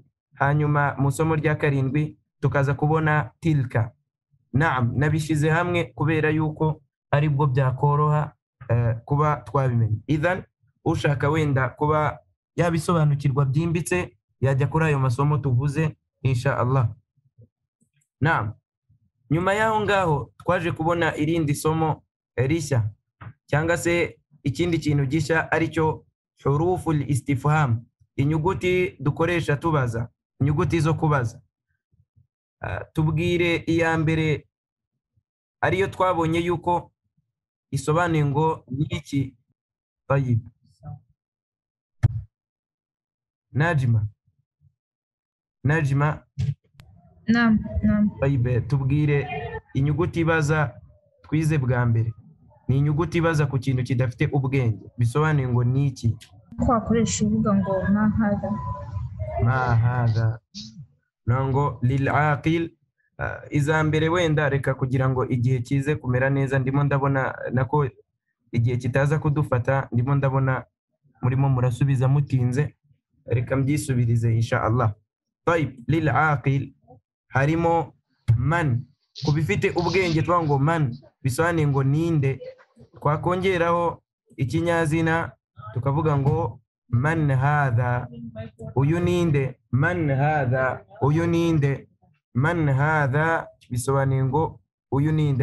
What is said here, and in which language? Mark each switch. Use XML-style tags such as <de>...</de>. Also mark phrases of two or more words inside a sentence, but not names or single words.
<rw>Hanyuma mu somo rya karindwi tukaza kubona tilka. Naam, nabishize hamwe kubera yuko aribwo byakoroha kuba twabimenya. Idhan ushaka wenda kuba yabisobanukirwa byimbitse yajya kuri ayo masomo tuvuze</rw> <ar>إن شاء الله.</ar> <rw>Naam, nyuma yaho ngaho twaje kubona irindi somo rishya cyangwa se ikindi kintu gishya, aricyo</rw> <ar>حروف الاستفهام,</ar> <rw>inyuguti dukoresha tubaza, inyuguti zo kubaza. Tubwire iya mbere ariyo twabonye yuko isobanuye ngo niki. Tayib, Najma. Naam. Tayib, tubwire inyuguti ibaza twize bwa mbere. Ni inyuguti ibaza ku kintu kidafite ubwenge, bisobanuye ngo niki. Twakoresha uvuga ngo</rw> <ar>ما هذا. ما هذا nango للعاقل.</ar> <rw>Iza mbere wenda reka kugira ngo igihe kize kumera neza, ndimo ndabona nako igihe kitaza kudufata, ndimo ndabona murimo murasubiza mutinze, reka mbyisubirize</rw> <ar>إن شاء الله.</ar> <rw>Tayib,</rw> <ar>للعاقل</ar> <rw>harimo man, kubifite ubwenge twa ngo man bisobanuye ngo ninde, twakongeraho ikinyazina tukavuga ngo</rw> <ar>من هذا,</ar> <rw>uyu ninde,</rw> <ar>من هذا,</ar> <rw>uyu ninde,</rw> <ar>من هذا</ar> <rw>bisobanuye ngo uyu ninde.</rw>